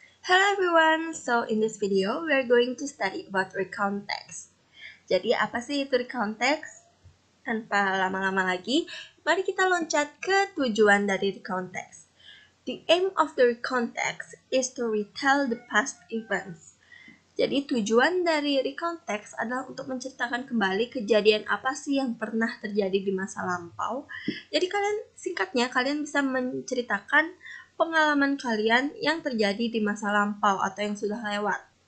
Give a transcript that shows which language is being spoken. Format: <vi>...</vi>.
<en>Hello everyone, so in this video we are going to study about recount text.</en> <id>Jadi apa sih itu recount text? Tanpa lama-lama lagi, mari kita loncat ke tujuan dari recount text.</id> <en>The aim of the recount text is to retell the past events.</en> <id>Jadi tujuan dari recount text adalah untuk menceritakan kembali kejadian apa sih yang pernah terjadi di masa lampau. Jadi kalian bisa menceritakan pengalaman kalian yang terjadi di masa lampau atau yang sudah lewat.</id>